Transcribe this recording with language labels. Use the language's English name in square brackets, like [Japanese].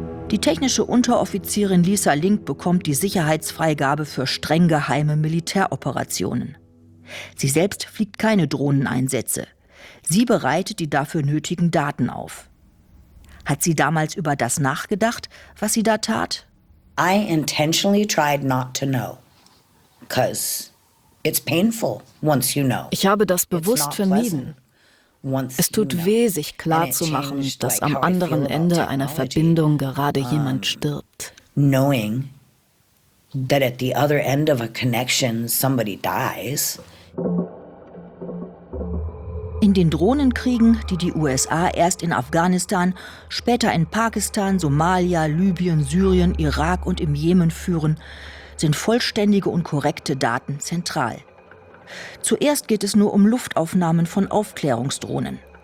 [German] Die technische Unteroffizierin Lisa Link bekommt die Sicherheitsfreigabe für streng geheime Militäroperationen. Sie selbst fliegt keine Drohneneinsätze. Sie bereitet die dafür nötigen Daten auf. Hat sie damals über das nachgedacht, was sie da tat? [English] I intentionally tried not to know, 'cause it's painful once you know. [German] Ich habe das bewusst vermieden. Es tut weh, sich klarzumachen, dass am anderen Ende einer Verbindung gerade jemand stirbt. [English] Knowing that at the other end of a connection somebody dies. [German] In den Drohnenkriegen, die die USA erst in Afghanistan, später in Pakistan, Somalia, Libyen, Syrien, Irak und im Jemen führen, sind vollständige und korrekte Daten zentral. Zuerst geht es nur um Luftaufnahmen von Aufklärungsdrohnen.